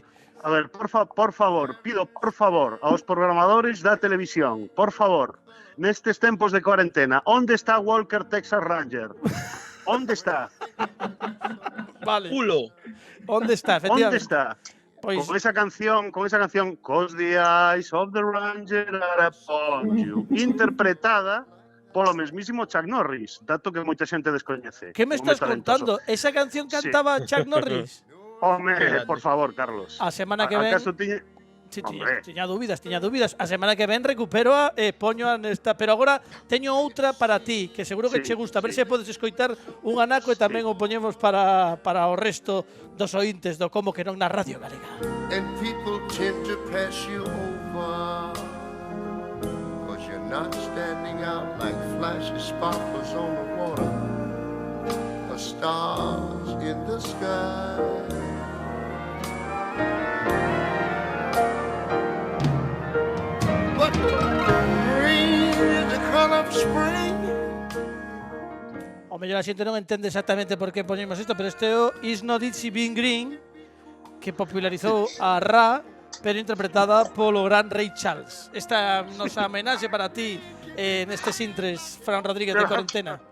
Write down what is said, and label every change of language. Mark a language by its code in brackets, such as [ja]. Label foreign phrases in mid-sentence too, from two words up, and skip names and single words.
[gl] A ver, por favor, pido por favor aos programadores da televisión, por favor, nestes tempos de cuarentena, onde está Walker Texas Ranger? Onde está? Vale. Culo. Onde está, efectivamente? Onde está? Pois Con esa canción, [en] Cause the eyes of the Ranger are upon you, [gl] interpretada polo mesmísimo Chuck Norris, dato que moita xente descoñece. que me estás contando? Esa canción cantaba Chuck Norris? Home, por favor, Carlos. A semana que ven... Acaso tiñe... Sí, Hombre. tiña dúbidas. A semana que ven recupero e poño nesta, pero agora teño outra para ti, que seguro que Sí, che gusta. A ver sí. se podes escoitar un anaco e tamén o poñemos para o resto dos ointes do Como que non na Radio Galega. [en] And people tend to pass you over, 'cause you're not standing out like flashy sparkles on the water or stars in the sky. But green is the color of spring. [gl] O mellor a xente non entende exactamente por que poñemos isto, pero este é o It's Not Easy Being Green, que popularizou a Ra, pero interpretada polo gran Ray Charles. Esta nosa homenaxe para ti nestes intres, Fran Rodríguez de Cuarentena.